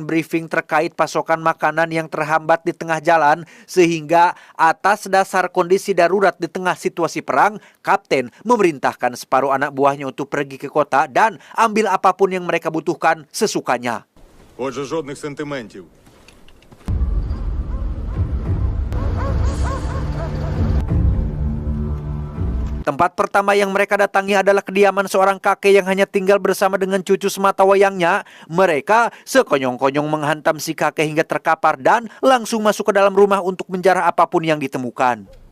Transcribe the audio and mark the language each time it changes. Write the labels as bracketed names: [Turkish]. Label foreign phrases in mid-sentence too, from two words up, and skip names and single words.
[Indonesian] briefing terkait pasokan makanan yang terhambat di tengah jalan, sehingga atas dasar kondisi darurat di tengah situasi perang, kapten memerintahkan separuh anak buahnya untuk pergi ke kota dan ambil apapun yang mereka butuhkan sesukanya. [Ukrainian] Отже, жодних сентиментів. [Indonesian] Tempat pertama yang mereka datangi adalah kediaman seorang kakek yang hanya tinggal bersama dengan cucu semata wayangnya. Mereka sekonyong-konyong menghantam si kakek hingga terkapar dan langsung masuk ke dalam rumah untuk menjarah apapun yang ditemukan.